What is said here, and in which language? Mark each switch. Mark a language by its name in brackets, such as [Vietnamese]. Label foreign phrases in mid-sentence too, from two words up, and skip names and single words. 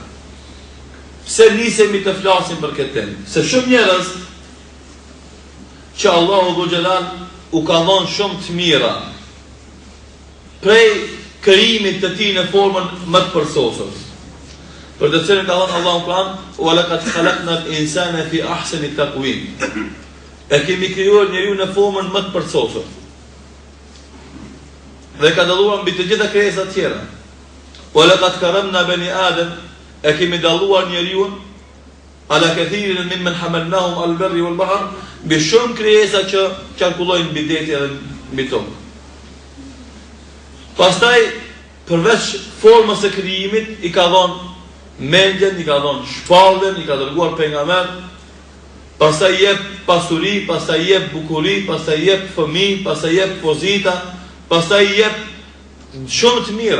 [Albanian] Pse nisemi të flasim për këtë temë? Se shumë njerëz që Allahu [Arabic] ذو الجلال [Albanian] u ka dhënë shumë të mira prej krijimit të tij në formën më të përsosur. Për të cilën ka thënë Allahu Kur'an: [Arabic] "ولقد خلقنا الإنسان في أحسن تقويم." [Albanian] E kemi krijuar njeriu në formën më të përsosur. Dhe ka dalluar mbi të gjitha krijesat tjera. [Arabic] "ولقد كرمنا بني آدم." [Albanian] E kemi dalluar njeriu [Arabic] على كثير ممن حملناهم البر والبحر, [Albanian] mbi shumë krijesa që qarkullojnë mbi deti dhe mbi tokë. Pastaj përveç formës së krijimit i ka dhënë mendjen, i ka dhënë shpalljen, i ka dërguar pejgamber, pastaj jep pasuri, pastaj jep bukuri, pastaj jep fëmijë, pastaj jep pozita, pastaj jep shumë të mira.